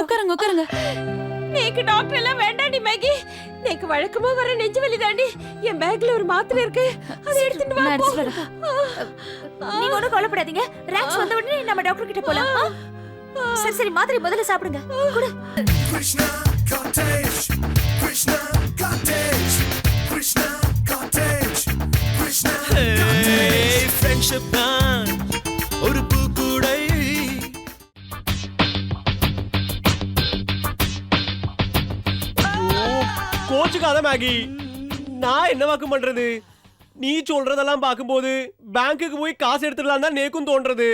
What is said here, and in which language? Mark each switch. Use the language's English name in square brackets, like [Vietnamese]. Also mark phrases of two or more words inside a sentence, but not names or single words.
[Tamil] உட்காருங்க. நேக்கு டாக்டர் எல்லாம் வேண்டாண்டி மேகி. நேக்கு வழக்கமா வர நெஞ்சு வலி தாண்டி. என் பேக்ல ஒரு மாத்திரை இருக்கு. அதை எடுத்துட்டு வா. நான் எடுத்துட்டு நீங்க ஒண்ணும் கவலைப்படாதீங்க. ராக்ஸ் வந்த உடனே நம்ம டாக்டர் கிட்ட போலாம். சரி மாத்திரை முதல்ல சாப்பிடுங்க. குடு. Krishna cottage, Krishna cottage, Krishna cottage, Krishna [English] hey friendship [Tamil] தான் ஒரு பூக்கூடை. கோச்சுக்காத மேகி, நான் என்ன வாக்கு பண்றது? நீ சொல்றதெல்லாம் பார்க்கும்போது பேங்க்குக்கு போய் காசு எடுத்துடலாம் தான் நேக்கும் தோன்றது.